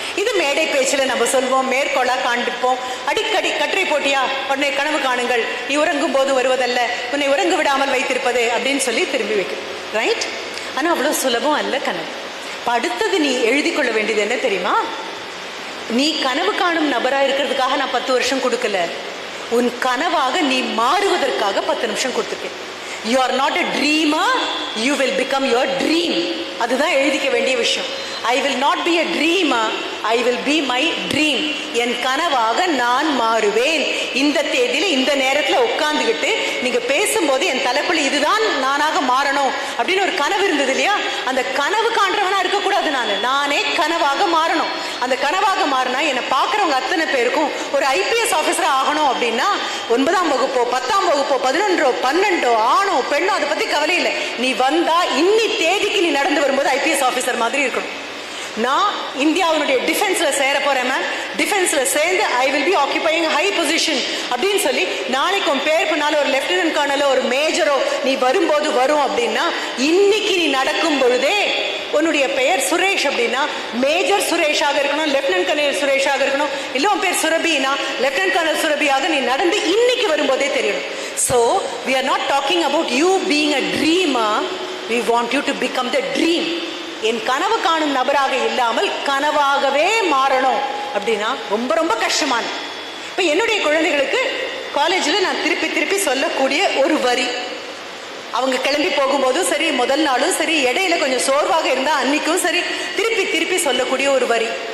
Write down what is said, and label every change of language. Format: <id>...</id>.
<ta>இது மேடை பேச்சில் நம்ம சொல்வோம், மேற்கோளா காண்பிப்போம். அடிக்கடி கட்டுரை போட்டியா, உன்னை கனவு காணுங்கள், நீ உறங்கும் போது வருவதல்ல, உன்னை உறங்க விடாமல் வைத்திருப்பது அப்படின்னு சொல்லி திரும்பி வைக்கும். ரைட்? ஆனா அவ்வளவு சுலபம் அல்ல கனவு. அடுத்தது நீ எழுதி கொள்ள வேண்டியது என்ன தெரியுமா? நீ கனவு காணும் நபரா இருக்கிறதுக்காக நான் 10 வருஷம் கொடுக்கல, உன் கனவாக நீ மாறுவதற்காக 10 நிமிஷம் கொடுத்துருக்கேன்.</ta> <en>You are not a dreamer, you will become your dream.</en> <ta>அதுதான் எழுதிக்க வேண்டிய விஷயம்.</ta> <en>I will not be a dreamer, I will be my dream.</en> <ta>என் கனவாக நான் மாறுவேன். இந்த தேதியில இந்த நேரத்துல உட்கார்ந்துகிட்டு நீங்க பேசும்போது என் தலைக்குள்ள இதுதான் நானாக மாறணும் அப்படின்னு ஒரு கனவு இருந்தது இல்லையா? அந்த கனவு காண்றவனா இருக்கக்கூடாது, நானே கனவாக மாறணும். அந்த கனவாக மாறினா என்னை பார்க்குறவங்க அத்தனை பேருக்கும் ஒரு ஐபிஎஸ் ஆஃபீஸர் ஆகணும் அப்படின்னா 9ஆம் வகுப்போ 10ஆம் வகுப்போ 11ஓ 12ஓ ஆணோ பெண்ணோ அதை பத்தி கவலை இல்லை. நீ வந்தா இன்னி தேதிக்கு நீ நடந்து வரும்போது ஐபிஎஸ் ஆஃபீஸர் மாதிரி இருக்கணும். நான் இந்தியாவுடைய டிஃபென்ஸ்ல சேர போறேன் மேம், டிஃபென்ஸ்ல சேர்ந்து</ta> <en>I will be occupying high position</en> <ta>அப்படின்னு சொல்லி நாளைக்கு உன் பேர் பின்னால ஒரு லெப்டினன்ட் கர்னலோ ஒரு மேஜரோ நீ வரும்போது வரும் அப்படின்னா, இன்னைக்கு நீ நடக்கும் பொழுதே உன்னுடைய பெயர் சுரேஷ் அப்படின்னா மேஜர் சுரேஷாக இருக்கணும், லெப்டினன்ட் கர்னல் சுரேஷாக இருக்கணும். இல்லை உன் பேர் சுரபினா லெப்டினன்ட் கர்னல் சுரபியாக நீ நடந்து இன்னைக்கு வரும்போதே தெரியணும்.</ta> <en>So we are not talking about you being a dreamer, we want you to become the dream.</en> <ta>என் கனவு காணும் நபராக இல்லாமல் கனவாகவே மாறணும் அப்படின்னா ரொம்ப ரொம்ப கஷ்டமான. இப்ப என்னுடைய குழந்தைகளுக்கு காலேஜில் நான் திருப்பி திருப்பி சொல்லக்கூடிய ஒரு வரி, அவங்க கிளம்பி போகும்போதும் சரி, முதல் நாளும் சரி, இடையில கொஞ்சம் சோர்வாக இருந்தா அன்னைக்கும் சரி, திருப்பி திருப்பி சொல்லக்கூடிய ஒரு வரி.</ta>